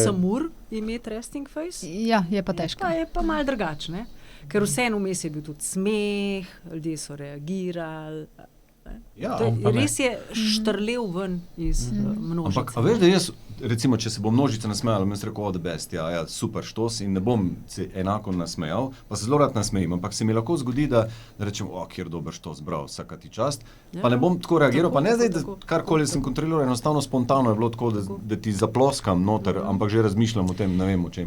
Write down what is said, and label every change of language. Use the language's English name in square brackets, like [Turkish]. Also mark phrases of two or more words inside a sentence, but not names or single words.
[Slovenian] 8 ur imeti [English] resting face. [Slovenian] Ja, je pa težko. Pa je pa malo drugačne. Ker vseeno vmes je bil tudi smeh, ljudje so reagirali. Ja, To je, pa ne. res je štrlel ven iz množice. ampak, a veš, da jaz, recimo, če se bo množica nasmejala, bom jaz rekel, [English] oh, the best, [Slovenian] ja, super štos in ne bom se enako nasmejal, pa se zelo rad nasmejim, ampak se mi lahko zgodi, da rečem, kjer dober štos, bravo, vsaka ti čast, pa ne bom tako reagiral, pa ne zdaj, da karkoli sem kontroliral, enostavno spontano je bilo tako, da ti zaploskam noter, ampak že razmišljam o tem, ne vem o čem.